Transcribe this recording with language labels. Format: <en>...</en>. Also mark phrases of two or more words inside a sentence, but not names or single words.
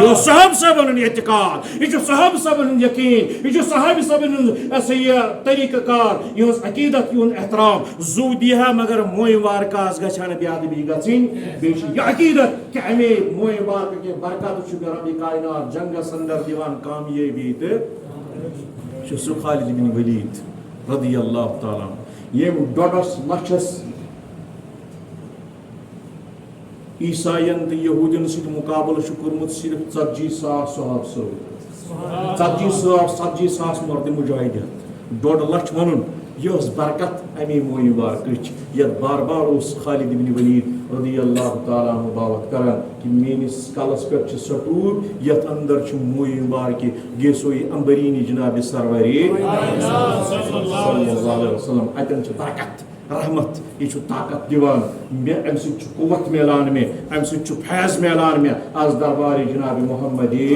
<ks>اوس صحابہٕ صٲبن ہُنٛد اعتقاد یہِ چھُ صحابہٕ صٲبن ہُنٛد یقیٖن یہِ چھُ صحابہٕ صٲبن ہُنٛد یہِ طریٖقہٕ کار یِہٕنٛز عقیٖدت یِہُنٛد احترام زُو دی ہا مگر مویہِ وارکاہس گژھِ ہا نہٕ بے ادبی گژھٕنۍ بیٚیہِ چھِ یہِ عقیٖدت کہِ امے مویہِ وارکہٕ کہِ برکتہٕ چھُ مےٚ ربِ کائنات جنگس اندر دِوان کامیٲبی تہٕ چھُ سُہ خالد بن ولید</ks> <ar>رضی اللہ تعالیٰ</ar> <ks>ییٚمۍ 1.5 لچھس عیسائین تہٕ یہوٗدین سۭتۍ مقابلہٕ چھُ کوٚرمُت صرف 40,000 صحابہٕ صٲب 40,000 مرد مجاہدین 1.5 لچھ ونُن یہ ٲس برکت امی مویہِ مبارکٕچ یتھ بار بار اوس خالد بن ولید</ks> <ar>رضی اللہ تعالیٰ عنہ</ar> <ks>باوت کران کہ میٲنِس کلس پٮ۪ٹھ چھِ سۄ ٹوٗپۍ یتھ اندر چھُ مویہِ مبارکہِ گیسوے امبریٖنی جنابِ سرورے</ks> <ar>صلی اللہ علیہ وسلم</ar> <ks>اتٮ۪ن چھِ برکت رحمت یہ چھُ طاقت دِوان مےٚ امہِ سۭتۍ چھُ قوت میلان مےٚ امہِ سۭتۍ چھُ فیض میلان مےٚ آز دربارِ جنابِ محمد</ks>